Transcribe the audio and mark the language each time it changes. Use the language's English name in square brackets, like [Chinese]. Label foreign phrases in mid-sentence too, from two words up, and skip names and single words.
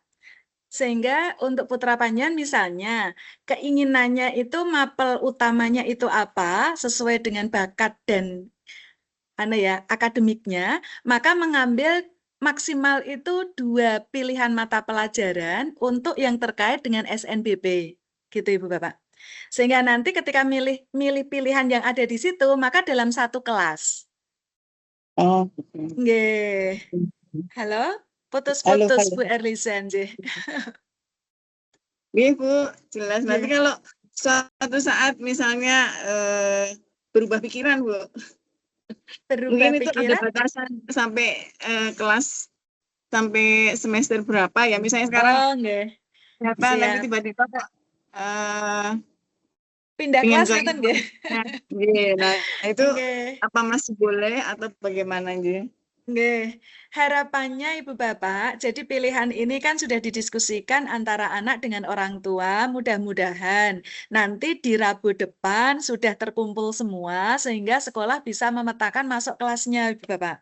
[Indonesian] Sehingga untuk putra panjenengan misalnya, keinginannya itu mapel utamanya itu apa, sesuai dengan bakat dan akademiknya, maka mengambil maksimal itu 2 pilihan mata pelajaran untuk yang terkait dengan SNBP. Gitu Ibu Bapak. Sehingga nanti ketika milih pilihan yang ada di situ, maka dalam satu kelas. Oh, [Javanese] Nggih. Halo? [Indonesian] Halo, Putus-putus halo. Bu Erliza nggih. Iya Bu, jelas. Nanti [Javanese] Nggih. [Indonesian] kalau suatu saat misalnya berubah pikiran Bu, Berubah mungkin itu ada pikiran? batasan sampai kelas sampai semester berapa ya? Misalnya sekarang [Javanese] Oh, nggih. [Indonesian] ternyata nanti Siap. tiba-tiba kok Pindah pengen kelas ke [Javanese] ngoten nggih. Nggih, [Indonesian] nah itu [Javanese] Nggih. [Indonesian] apa masih boleh atau bagaimana nggih? [Javanese] Nggih, [Indonesian] harapannya Ibu Bapak, jadi pilihan ini kan sudah didiskusikan antara anak dengan orang tua, mudah-mudahan nanti di Rabu depan sudah terkumpul semua sehingga sekolah bisa memetakan masuk kelasnya Ibu Bapak.